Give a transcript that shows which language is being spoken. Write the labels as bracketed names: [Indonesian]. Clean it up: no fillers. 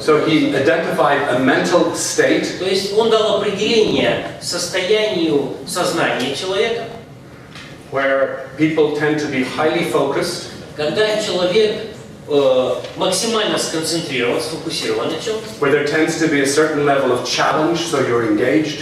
[English] So he identified a mental state. [Russian] То есть он дал определение состоянию сознания человека, [English] where people tend to be highly focused. [Russian] Когда человек максимально сконцентрирован, сфокусирован на чем-то. [English] Where there tends to be a certain level of challenge, so you're engaged.